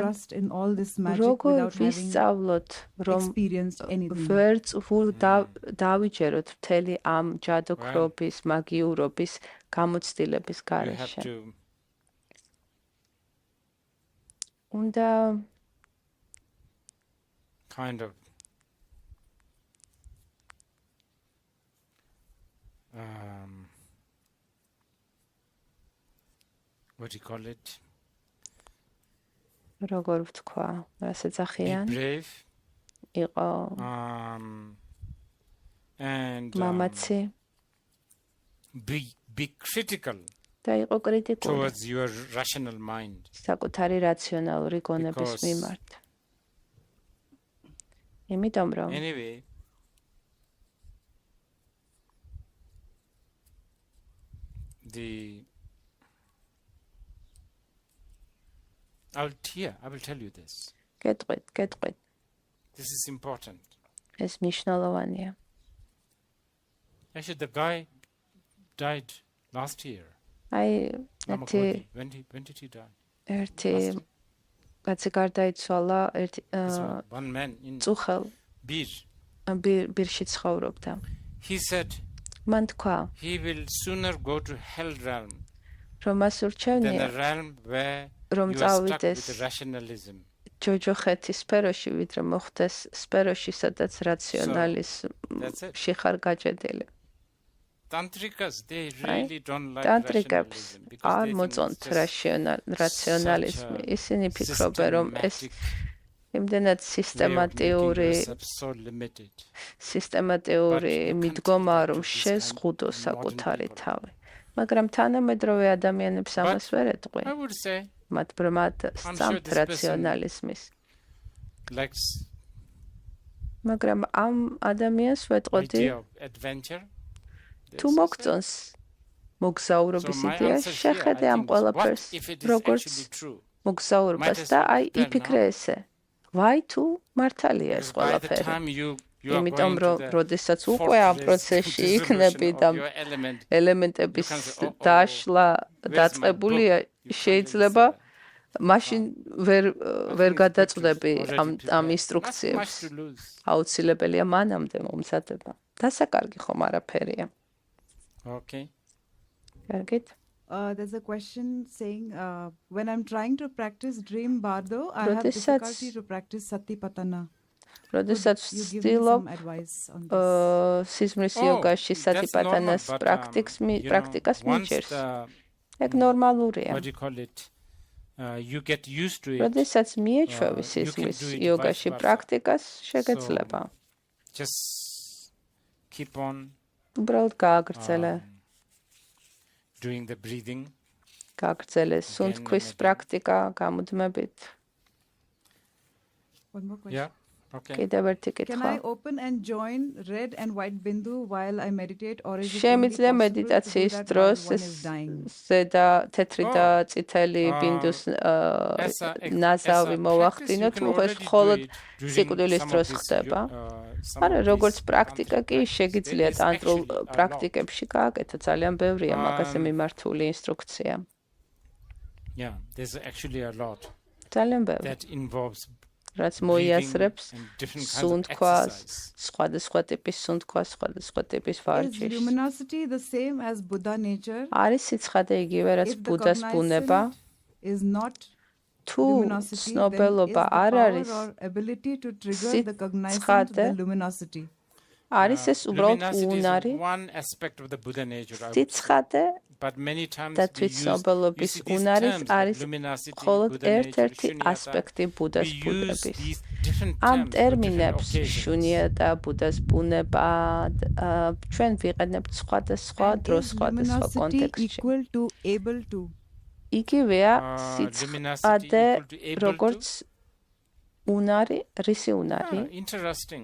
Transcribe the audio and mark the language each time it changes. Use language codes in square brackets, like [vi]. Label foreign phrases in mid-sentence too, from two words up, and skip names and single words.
[ka] როგორ ვისწავლოთ, რომ ვერც დავიჯეროთ მთელი ამ ჯადოქრობის, მაგიურობის გამოცდილების გარეშე. უნდა [en] kind of what do you call it? [ka] როგორ ვთქვა, რასაც ახიან? [en] Brave. [ka] იყო [en] and [ka] მამაცი [en] be critical [ka] და იყო კრიტიკული [en] towards your rational mind. [ka] საკუთარი რაციონალური გონების მიმართ. იმიტომ რომ [en] Anyway, I will tell you this. [ka] გეტყვით. [en] This is important. [ka] ეს მნიშვნელოვანია. [en] Actually, the guy died last year. When did he die? [ka] ერთი კაცი გარდაიცვალა, [en] One man in [ka] წუხელ ბირში ცხოვრობდა. [en] He said [ka] მან თქვა, [en] he will sooner go to hell realm [ka] რომ მას [en] than [ka] ურჩევნია, [en] the realm where [ka] რომ [en] you are stuck [ka] წავიდეს [en] with rationalism. [ka] ჯოჯოხეთის სფეროში, ვიდრე მოხდეს სფეროში, სადაც რაციონალიზმში ხარ გაჭედილი. [en] Tantrikas, they really don't like [ka] ტანტრიკებს [en] rationalism [ka] არ [en] because [ka] მოწონთ რაციონალიზმი. ისინი ფიქრობენ, რომ ეს იმდენად სისტემატიური მიდგომაა, რომ შეზღუდო საკუთარი თავი. მაგრამ თანამედროვე ადამიანებს ამას ვერ ეტყვი. [en] I would say [ka] მათ ბრმად სწამთ რაციონალიზმის. მაგრამ ამ ადამიანს ვეტყოდი, [en] idea of adventure. [ka] თუ მოგწონს მოგზაურობის იდეა, შეხედე ამ ყველაფერს, როგორც მოგზაურობას და აი იფიქრე ესე. ვაი თუ მართალია ეს ყველაფერი. იმიტომ რომ როდესაც უკვე ამ პროცესში იქნები და ელემენტების დაშლა დაწყებულია, შეიძლება მაშინ ვერ გადაწყვეტები ამ ინსტრუქციებს. აუცილებელია მანამდე მომზადება. დასაკარგი ხომ არაფერია. [en] Okay. Gargit? There's a question saying, when I'm trying to practice dream bardo, I have difficulty to practice satipatthana. [ka] როდესაც ვცდილობ სიზმრის იოგაში სატიპატანას პრაქტიკას მიჭერს. ეგ ნორმალურია. [en] What do you call it? You get used to it. [ka] როდესაც მიეჩვევი სიზმრის იოგაში პრაქტიკას, შეგეძლება. [en] Just keep on [ka] უბრალოდ გააგრძელე. [en] Doing the breathing. [ka] გააგრძელე სუნთქვის პრაქტიკა გამუდმებით. [en] One more question. Yeah. Okay. [ka] კიდევ ერთი [en] Can [ka] კითხვა. [en] I open and join red and white bindu while I meditate or is it only [ka] შემიძლია [en] possible to do [ka] მედიტაციის [en] that [ka] დროს [en] while one is dying? [ka] ზედა თეთრი და წითელი ბინდუს ნაზავი მოვახდინოთ, ეს მხოლოდ სიკვდილის დროს ხდება. არა, როგორც პრაქტიკა კი შეგიძლია ტანტრულ პრაქტიკებში გააკეთო, ძალიან ბევრია მაგაზე მიმართული ინსტრუქცია. [en] Yeah, there's actually a lot [ka] ძალიან ბევრი. [en] that involves [ka] რაც მოიაზრებს სუნთქვას, სხვადასხვა ტიპის სუნთქვას, სხვადასხვა ტიპის [en] Is [ka] ვარჯიშს. [en] luminosity the same as Buddha nature? [ka] არის სიცხადე იგივე, რაც ბუდას ბუნება. [en] Is not [ka] თუ [en] luminosity, then is the [ka] ცნობელობა არ [en] power [ka] არის, [en] or ability to trigger the cognizance of the luminosity. [ka] არის ეს უბრალოდ [en] luminosity [ka] უნარი, [en] is one aspect of the Buddha nature. I would say. [ka] სიცხადე [en] But many times [ka] და [en] we [ka] თვითცნობელობის [en] use these [ka] უნარის [en] terms [ka] არის [en] like luminosity, [ka] მხოლოდ [en] Buddha nature, [ka] ერთ-ერთი [en] shunyata. [ka] ასპექტი ბუდას [en] We use [ka] ბუნების. [en] these different [ka] ამ [en] terms for different [ka] ტერმინებს [en] occasions. [ka] შუნიატა, ბუდას ბუნება ჩვენ ვიყენებთ სხვადასხვა [en] And [ka] დროს, [en] is [ka] სხვადასხვა [en] luminosity [ka] კონტექსტში. [en] equal to able to? [ka] იგივეა [en] luminosity [ka] სიცხადე, [en] equal to able to? [ka] როგორც უნარი, რისი უნარი? [en] Interesting.